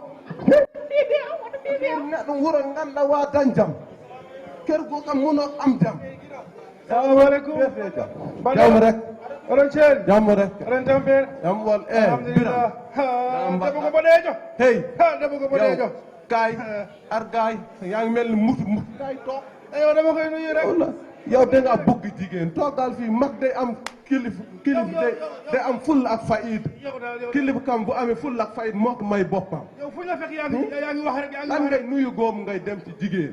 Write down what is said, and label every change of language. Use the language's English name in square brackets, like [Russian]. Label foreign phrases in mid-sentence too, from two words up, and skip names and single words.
[Fula] neɗɗo wuuro ganduɗa wa dañ jaam kergo kam muno am jaam [Arabic] السلام عليكم [Fula] jaam rek oɗon ceeri jaam rek oɗon tampere jaam wol alhamdulillah debbo ko boɗejo hey debbo ko boɗejo [Wolof] kay ar gay yaa ngi mel ni mutu kay toog eyo dama koy nuyu rek yow da nga bëgg jigéen toogal fii mag day am kilif day am fulla ak fayda kilif kam bu amee fulla ak fayda moo ko may boppam yow fu ñu la fekk yaa ngi wax rek yaa ngi lan wax ngay rek nuyu góob ngay dem ci jigéen